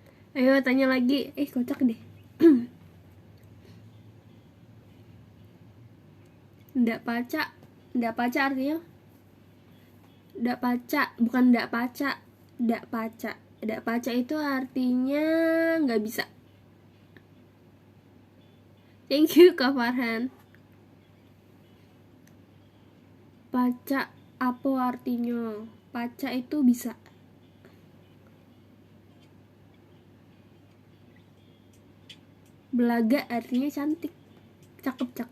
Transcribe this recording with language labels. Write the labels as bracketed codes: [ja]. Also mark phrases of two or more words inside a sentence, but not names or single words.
[id] Ayo tanya lagi. Kocak deh. Ndak paca. Ndak paca artinya? Ndak paca, bukan ndak paca. Ndak paca. Ndak paca itu artinya nggak bisa. [en] Thank you Kak Farhan. [id] Paca apa artinya? Paca itu bisa. Belaga artinya cantik. Cakep.